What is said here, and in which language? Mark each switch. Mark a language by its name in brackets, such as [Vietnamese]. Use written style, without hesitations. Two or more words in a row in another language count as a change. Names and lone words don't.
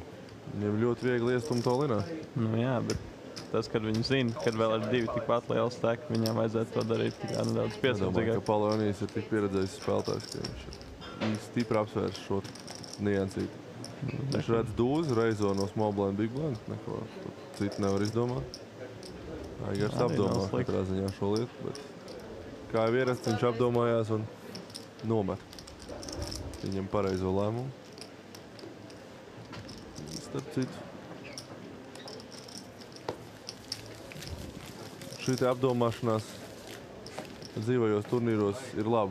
[Latvian] Viņiem ļoti viegli iestumt to linā. Nu jā, bet tas, kad viņi zina, kad vēl ir 2 tikpat lieli steki, viņiem vajadzētu to darīt tikai nedaudz Es domāju, piesardzīgāk. ka Palionijas ir tik pieredzējis spēlētājs, ka viņš ir stipri apsvērs šo niansīti. Viņš redz dūzi, reizo no [English] small blind, big blind. [Latvian] Neko citu nevar izdomāt. Aigars Arī nav apdomā slikti. katrā ziņā šo lietu, bet kā jau ierasts, viņš apdomājās un nomet. Viņam pareizo lēmumu. Starp citu. Šī te apdomāšanās dzīvajos turnīros ir labi.